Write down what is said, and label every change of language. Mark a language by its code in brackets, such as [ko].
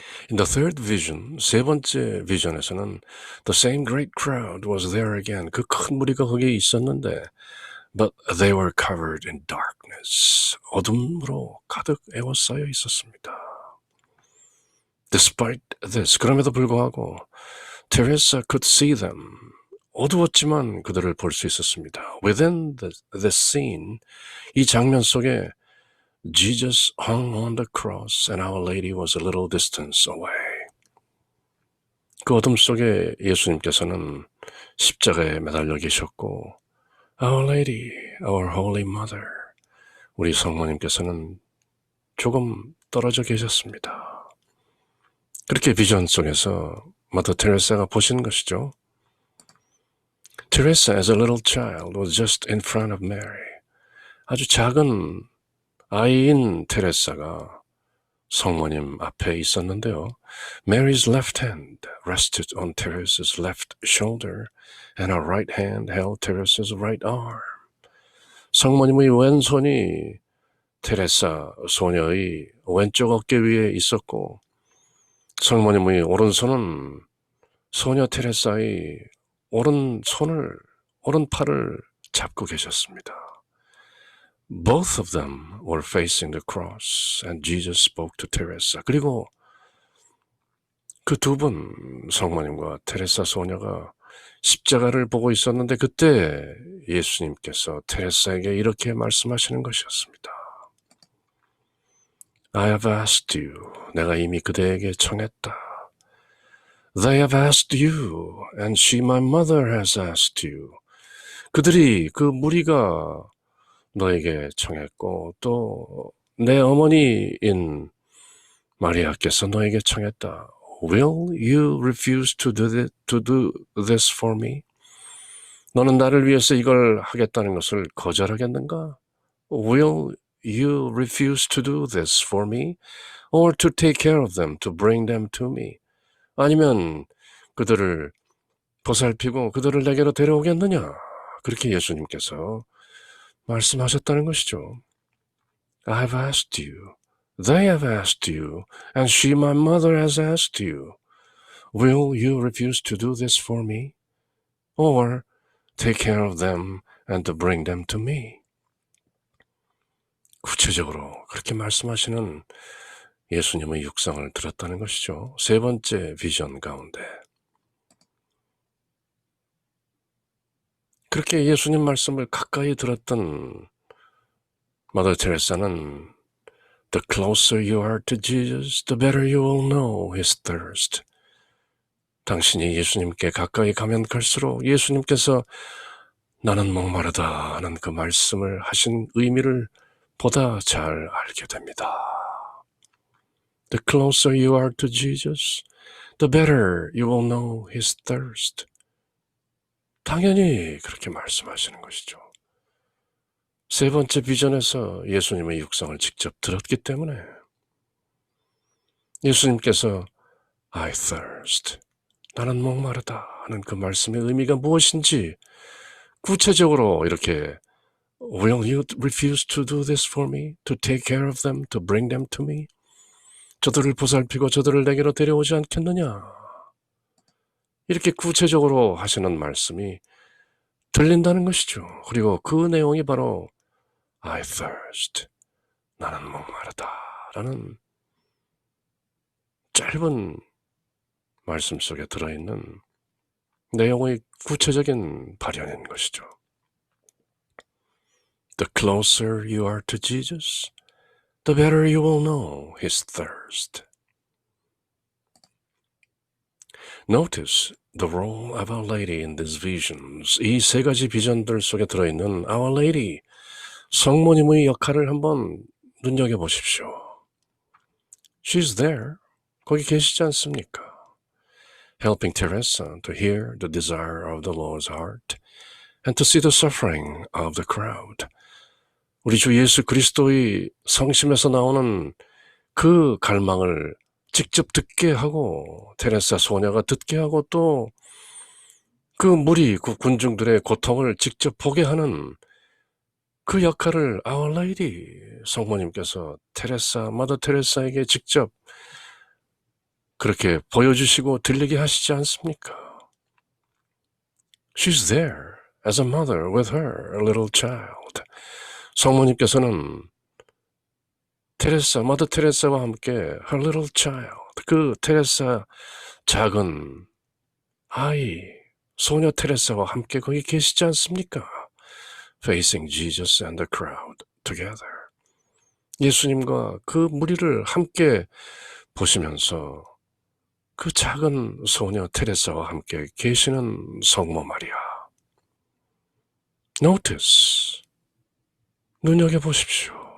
[en] In the third vision, [ko] 세 번째 비전에서는 [en] the same great crowd was there again. [ko] 그 큰 무리가 거기에 있었는데 [en] but they were covered in darkness. [ko] 어둠으로 가득 에워싸여 있었습니다. [en] Despite this, [ko] 그럼에도 불구하고 [en] Teresa could see them. [ko] 어두웠지만 그들을 볼 수 있었습니다. [en] Within the scene, [ko] 이 장면 속에 [en] Jesus hung on the cross and Our Lady was a little distance away. [ko] 그 어둠 속에 예수님께서는 십자가에 매달려 계셨고 [en] Our Lady, Our Holy Mother, [ko] 우리 성모님께서는 조금 떨어져 계셨습니다. 그렇게 비전 속에서 마더 테레사가 보신 것이죠. [en] Teresa as a little child was just in front of Mary. [ko] 아주 작은 아이인 테레사가 성모님 앞에 있었는데요. [en] Mary's left hand rested on Teresa's left shoulder and her right hand held Teresa's right arm. [ko] 성모님의 왼손이 테레사 소녀의 왼쪽 어깨 위에 있었고 성모님의 오른손은 소녀 테레사의 오른손을 오른팔을 잡고 계셨습니다. [en] Both of them were facing the cross and Jesus spoke to Teresa. [ko] 그리고 그 두 분, 성모님과 테레사 소녀가 십자가를 보고 있었는데 그때 예수님께서 테레사에게 이렇게 말씀하시는 것이었습니다. [en] I have asked you. [ko] 내가 이미 그대에게 청했다. [en] They have asked you, and she, my mother, has asked you. [ko] 그들이, 그 무리가 너에게 청했고 또 내 어머니인 마리아께서 너에게 청했다. [en] Will you refuse to do this for me? [ko] 너는 나를 위해서 이걸 하겠다는 것을 거절하겠는가? [en] Will you refuse to do this for me? Or to take care of them, to bring them to me? [ko] 아니면 그들을 보살피고 그들을 내게로 데려오겠느냐? 그렇게 예수님께서 말씀하셨다는 것이죠. [en] I've asked you. They have asked you. And she, my mother, has asked you. Will you refuse to do this for me? Or take care of them and to bring them to me? [ko] 구체적으로 그렇게 말씀하시는 예수님의 육성을 들었다는 것이죠. 세 번째 비전 가운데. 그렇게 예수님 말씀을 가까이 들었던 마더 테레사는 [en] The closer you are to Jesus, the better you will know his thirst. [ko] 당신이 예수님께 가까이 가면 갈수록 예수님께서 나는 목마르다 하는 그 말씀을 하신 의미를 보다 잘 알게 됩니다. [en] The closer you are to Jesus, the better you will know his thirst. [ko] 당연히 그렇게 말씀하시는 것이죠. 세 번째 비전에서 예수님의 육성을 직접 들었기 때문에 예수님께서 [en] I thirst, [ko] 나는 목마르다 하는 그 말씀의 의미가 무엇인지 구체적으로 이렇게 [en] Will you refuse to do this for me? To take care of them? To bring them to me? [ko] 저들을 보살피고 저들을 내게로 데려오지 않겠느냐? 이렇게 구체적으로 하시는 말씀이 들린다는 것이죠. 그리고 그 내용이 바로 [en] I thirst, [ko] 나는 목마르다 라는 짧은 말씀 속에 들어있는 내용의 구체적인 발현인 것이죠. [en] The closer you are to Jesus, the better you will know his thirst. Notice the role of Our Lady in these visions. [ko] 이 세 가지 비전들 속에 들어있는 Our Lady, 성모님의 역할을 한번 눈여겨보십시오. [en] She's there. [ko] 거기 계시지 않습니까? [en] Helping Teresa to hear the desire of the Lord's heart and to see the suffering of the crowd. [ko] 우리 주 예수 그리스도의 성심에서 나오는 그 갈망을 직접 듣게 하고 테레사 소녀가 듣게 하고 또 그 무리, 그 군중들의 고통을 직접 보게 하는 그 역할을 Our Lady, 성모님께서 테레사, 마더 테레사에게 직접 그렇게 보여주시고 들리게 하시지 않습니까? [en] She's there as a mother with her, a little child. [ko] 성모님께서는 테레사, 마더 테레사와 함께 [en] her little child, [ko] 그 테레사 작은 아이, 소녀 테레사와 함께 거기 계시지 않습니까? [en] Facing Jesus and the crowd together. [ko] 예수님과 그 무리를 함께 보시면서 그 작은 소녀 테레사와 함께 계시는 성모 마리아. [en] Notice, [ko] 눈여겨보십시오.